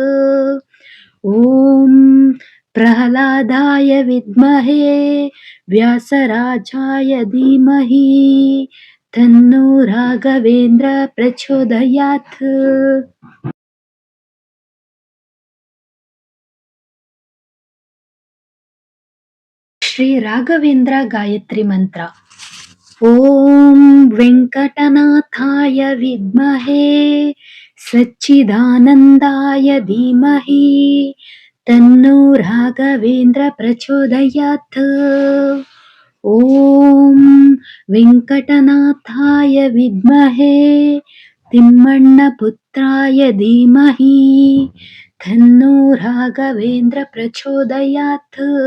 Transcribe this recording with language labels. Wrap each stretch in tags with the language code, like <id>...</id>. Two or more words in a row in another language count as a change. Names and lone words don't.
<sa>ॐ प्रह्लादाय विद्महे व्यासराजाय धीमहि तन्नो राघवेन्द्र प्रचोदयात्।</sa> <kn>ಶ್ರೀ ರಾಘವೇಂದ್ರ ಗಾಯತ್ರಿ ಮಂತ್ರ.</kn> <sa>ಓಂ ವೆಂಕಟನಾಥಾಯ ವಿದ್ಮಹೇ ಸಚ್ಚಿದಾನಂದಾಯ ಧೀಮಹಿ ತನ್ನೋ ರಾಘವೇಂದ್ರ ಪ್ರಚೋದಯಾತ್. ಓಂ ವೆಂಕಟನಾಥಾಯ ವಿದ್ಮಹೇ ತಿಮ್ಮಣ್ಣಪುತ್ರಾಯ ಧೀಮಹಿ ತನ್ನೋ ರಾಘವೇಂದ್ರ ಪ್ರಚೋದಯಾತ್.</sa>